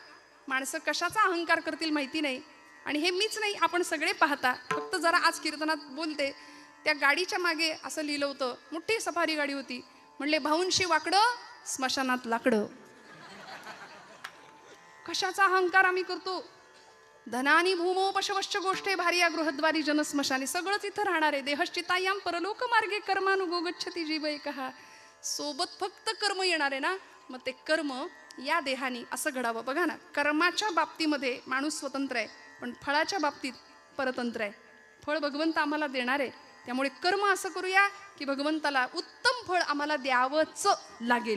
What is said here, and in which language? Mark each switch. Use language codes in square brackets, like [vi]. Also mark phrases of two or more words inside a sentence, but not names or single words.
[mr] माणसं कशाचा अहंकार करतील माहिती नाही. आणि हे मीच नाही आपण सगळे पाहता. फक्त जरा आज कीर्तनात बोलते त्या गाडीच्या मागे असं लिहिलं होतं. मोठी सफारी गाडी होती. म्हणले भाऊंशी वाकडं स्मशानात लाकडं. कशाचा अहंकार आम्ही करतो. [sa] धनानी भूमो पशवश्च गोष्टे भार्या गृहद्वारी जनस्मशानी. [mr] सगळंच इथं राहणार आहे. [sa] देहश्चितायाम परलोक मार्गे कर्मानुगो गच्छती जीव एकहा. [mr] सोबत फक्त कर्म येणार आहे ना. मग ते कर्म या देहानी असं घडावं. बघा ना, कर्माच्या बाबतीमध्ये माणूस स्वतंत्र आहे पण फळाच्या बाबतीत परतंत्र आहे. फळ भगवंत आम्हाला देणार आहे. त्यामुळे कर्म असं करूया की भगवंताला उत्तम फळ आम्हाला द्यावंच लागेल.